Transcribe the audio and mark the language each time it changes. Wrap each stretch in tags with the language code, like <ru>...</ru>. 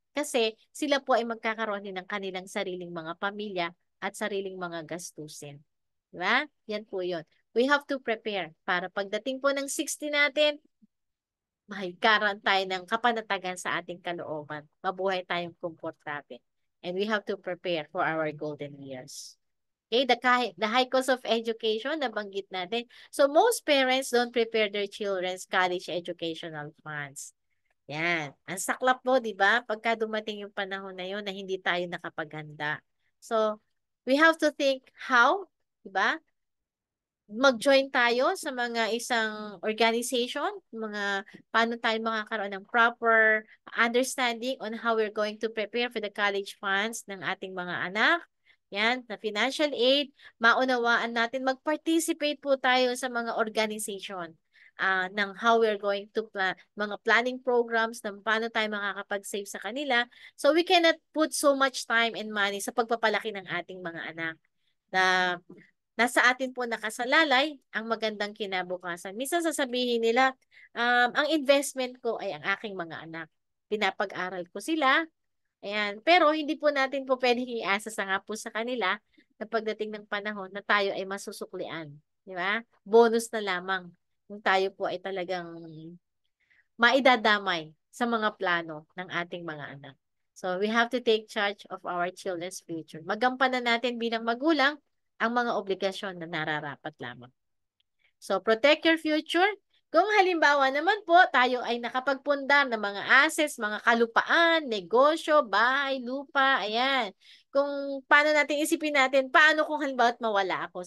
<tl>Kasi sila po ay magkakaroon din ng kanilang sariling mga pamilya at sariling mga gastusin. Diba? Yan po yun.</tl> <en>We have to prepare</en> <tl>para pagdating po ng 60 natin, mahigkaran tayo ng kapanatagan sa ating kalooban. Mabuhay tayong komportable.</tl> <en>And we have to prepare for our golden years. Okay, the high cost of education,</en> <tl>nabanggit natin.</tl> <en>So, most parents don't prepare their children's college educational funds.</en> <tl>Yan. Ang saklap po, di ba? Pagka dumating yung panahon na yun na hindi tayo nakapaghanda.</tl> <en>So, we have to think how, di ba?</en> <tl>Mag-join tayo sa mga isang organization, mga paano tayo makakaroon ng</tl> <en>proper understanding on how we're going to prepare for the college funds</en> <tl>ng ating mga anak. Yan, na financial aid, maunawaan natin, mag-participate po tayo sa mga organization ng</tl> <en>how we're going to plan,</en> <tl>mga planning programs ng paano tayo makakapag-save sa kanila.</tl> <en>So we cannot put so much time and money</en> <tl>sa pagpapalaki ng ating mga anak na nasa atin po nakasalalay ang magandang kinabukasan. Minsan sasabihin nila, ang investment ko ay ang aking mga anak. Pinapag-aral ko sila. Ayan. Pero hindi po natin po pwedeng iasa sa nga po sa kanila na pagdating ng panahon na tayo ay masusuklian. Di ba? Bonus na lamang kung tayo po ay talagang maidadamay sa mga plano ng ating mga anak.</tl> <en>So, we have to take charge of our children's future.</en> <tl>Magampanan natin bilang magulang ang mga obligasyon na nararapat lamang.</tl> <en>So, protect your future.</en> <tl>Kung halimbawa naman po, tayo ay nakapagpundar ng mga assets, mga kalupaan, negosyo, bahay, lupa, ayan. Kung paano natin isipin natin, paano kung halimbawa mawala ako?</tl>